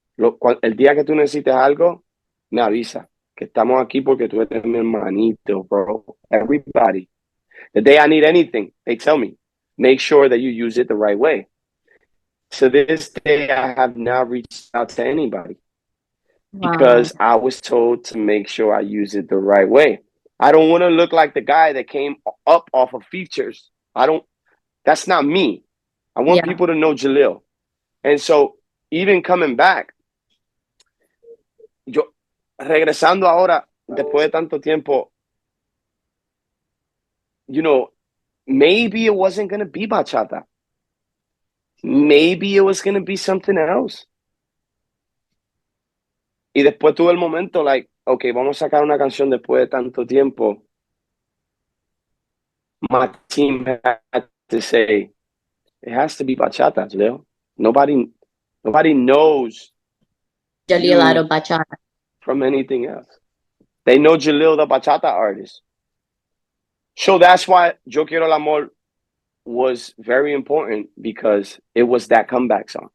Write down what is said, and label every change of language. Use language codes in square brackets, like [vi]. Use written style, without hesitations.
[es] El día que tú necesites algo, me avisa. Que estamos aquí porque tú eres mi hermanito, bro. [en] Everybody. The day I need anything, they tell me, make sure that you use it the right way. So this day, I have not reached out to anybody because I was told to make sure I use it the right way. I don't want to look like the guy that came up off of features. That's not me. I want people to know Jalil. And so even coming back, [es] yo regresando ahora, después de tanto tiempo, [en] you know, maybe it wasn't going to be bachata. Maybe it was going to be something else. [es] Y después tuve el momento, like, okay, vamos a sacar una canción después de tanto tiempo. [en] My team had to say, it has to be bachata, Jalil. Nobody knows Jalil out of bachata from anything else. They know Jalil, the bachata artist. So that's why Yo Quiero el Amor was very important, because it was that comeback song.